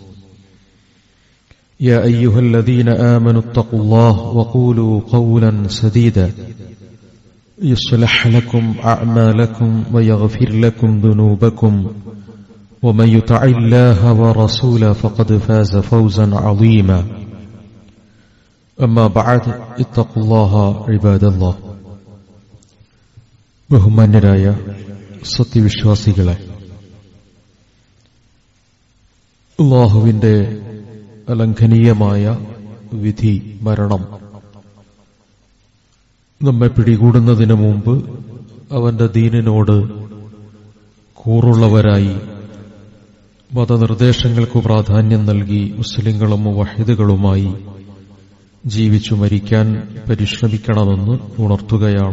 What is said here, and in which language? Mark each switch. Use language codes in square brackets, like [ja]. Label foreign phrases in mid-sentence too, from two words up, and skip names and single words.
[ar] يا أيها الذين آمنوا اتقوا الله وقولوا قولا سديدا يصلح لكم أعمالكم ويغفر لكم ذنوبكم ومن يطع الله ورسوله فقد فاز فوزا عظيما أما بعد اتقوا الله عباد الله [ml] ബഹുമാന്യരായ സത്യവിശ്വാസികളെ, അല്ലാഹുവിന്റെ അലംഘനീയമായ വിധി മരണം നമ്മെ പിടികൂടുന്നതിന് മുമ്പ് അവന്റെ ദീനിനോട് കൂറുള്ളവരായി മതനിർദ്ദേശങ്ങൾക്ക് പ്രാധാന്യം നൽകി മുസ്ലിങ്ങളും മുവഹിദുകളുമായി ജീവിച്ചു മരിക്കാൻ പരിശ്രമിക്കണമെന്ന് ഉണർത്തുകയാണ്.